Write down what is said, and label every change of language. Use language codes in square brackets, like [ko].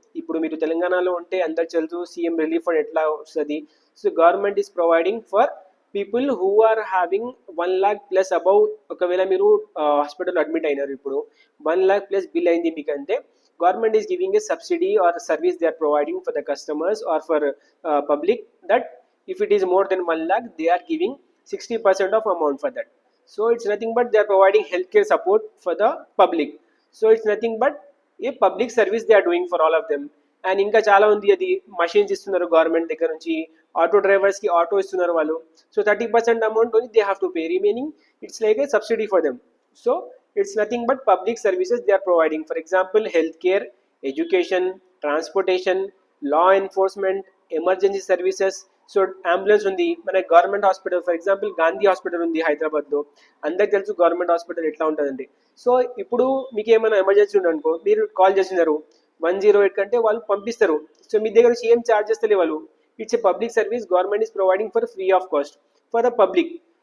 [te] ఇప్పుడు మీరు తెలంగాణలో ఉంటే అందరికి తెలుసు సీఎం రిలీఫ్ ఫండ్ ఎట్లా వస్తుంది. [en] So government is providing for people who are having 1 lakh plus above. [te] ఒకవేళ మీరు హాస్పిటల్ అడ్మిట్ అయినారు, ఇప్పుడు 1 lakh ప్లస్ బిల్ అయింది మీకు అంటే, [en] government is giving a subsidy or a service they are providing for the customers or for public, that if it is more than 1 lakh they are giving 60% of amount for that. So it's nothing but they are providing healthcare support for the public. So it's nothing but a public service they are doing for all of them. [te] And ఇంకా చాలా ఉంది, అది machines ఇస్తున్నారు government దగ్గర నుంచి, auto డ్రైవర్స్కి auto ఇస్తున్నారు వాళ్ళు. [en] So 30% amount only they have to pay, remaining it's like a subsidy for them. So it's nothing but public services they are providing. For example, healthcare, education, transportation, law enforcement, emergency services. [te] So ambulance ఉంది మన government hospital. For example Gandhi hospital ఉంది హైదరాబాద్లో, అందరికి తెలుసు government hospital ఎట్లా ఉంటుందండి. So ఇప్పుడు మీకు ఏమైనా ఎమర్జెన్సీ ఉందనుకో, మీరు కాల్ చేస్తున్నారు 108 కంటే వాళ్ళు పంపిస్తారు. సో మీ దగ్గర నుంచి ఏం ఛార్జ్ చేస్తలే వాళ్ళు. [en] It's a public service, government is providing for free of cost for the public.